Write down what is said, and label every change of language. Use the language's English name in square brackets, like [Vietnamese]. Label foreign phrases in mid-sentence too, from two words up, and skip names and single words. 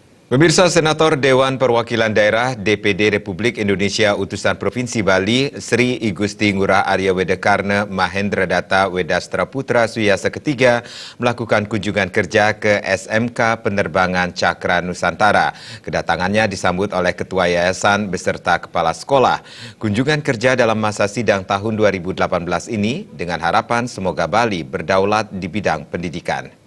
[Indonesian] Pemirsa, Senator Dewan Perwakilan Daerah DPD Republik Indonesia Utusan Provinsi Bali Sri Igusti Ngurah Arya Wedakarna Mahendra Data Wedastra Putra Suyasa ketiga melakukan kunjungan kerja ke SMK Penerbangan Cakra Nusantara. Kedatangannya disambut oleh Ketua Yayasan beserta Kepala Sekolah. Kunjungan kerja dalam masa sidang tahun 2018 ini dengan harapan semoga Bali berdaulat di bidang pendidikan.